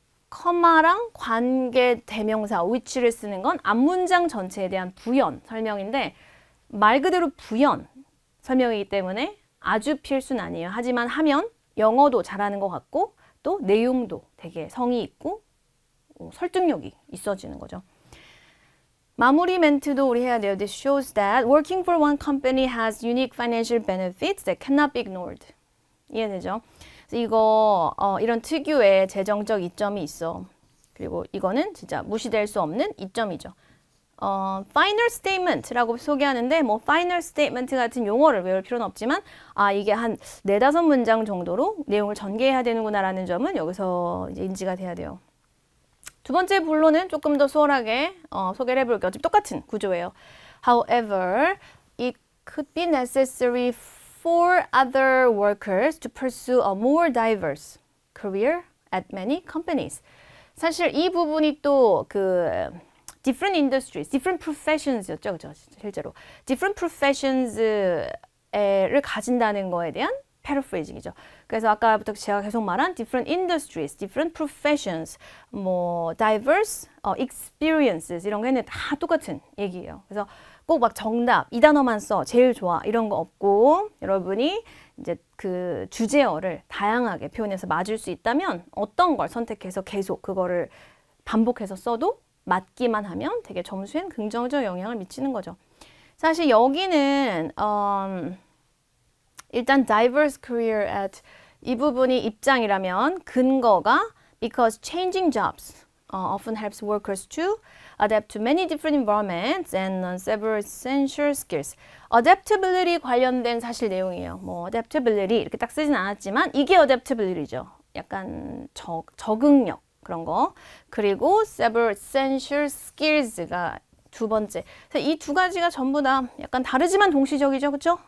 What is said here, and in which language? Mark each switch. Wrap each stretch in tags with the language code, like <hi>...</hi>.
<ko>커마랑 관계 대명사 which를 쓰는 건 앞문장 전체에 대한 부연 설명인데 말 그대로 부연 설명이기 때문에 아주 필수는 아니에요. 하지만 하면 영어도 잘하는 것 같고 또 내용도 되게 성의 있고 설득력이 있어지는 거죠. 마무리 멘트도 우리 해야 돼요.</ko> <en>This shows that working for one company has unique financial benefits that cannot be ignored.</en> <ko>이해되죠? 그래서 이거 이런 특유의 재정적 이점이 있어. 그리고 이거는 진짜 무시될 수 없는 이점이죠. final statement라고 소개하는데 뭐 final statement 같은 용어를 외울 필요는 없지만 이게 한 4-5문장 정도로 내용을 전개해야 되는구나라는 점은 여기서 이제 인지가 돼야 돼요. 두 번째 본론은 조금 더 수월하게 소개를 해볼게요. 어차피 똑같은 구조예요.</ko> <en>However, it could be necessary for other workers to pursue a more diverse career at many companies.</en> <ko>사실 이 부분이 또</ko> <en>different industries, different professions</en> <ko>였죠, 그죠? 실제로</ko> <en>different professions</en> <ko>를 가진다는 거에 대한 paraphrasing이죠. 그래서 아까부터 제가 계속 말한</ko> <en>different industries, different professions,</en> <ko>뭐</ko> <en>diverse experiences</en> <ko>이런 거는 다 똑같은 얘기예요. 그래서 꼭 막 정답 이 단어만 써 제일 좋아 이런 거 없고 여러분이 이제 그 주제어를 다양하게 표현해서 맞을 수 있다면 어떤 걸 선택해서 계속 그거를 반복해서 써도 맞기만 하면 되게 점수엔 긍정적 영향을 미치는 거죠. 사실 여기는 일단</ko> <en>diverse career at</en> <ko>이 부분이 입장이라면 근거가</ko> <en>because changing jobs often helps workers to adapt to many different environments and learn several essential skills.</en> <ko>adaptability 관련된 사실 내용이에요. 뭐 adaptability 이렇게 딱 쓰진 않았지만 이게 adaptability죠. 약간 적응력 그런 거.</ko> <en>그리고 several essential skills가</en> <ko>두 번째. 이 두 가지가 전부 다 약간 다르지만 동시적이죠. 그렇죠?</ko>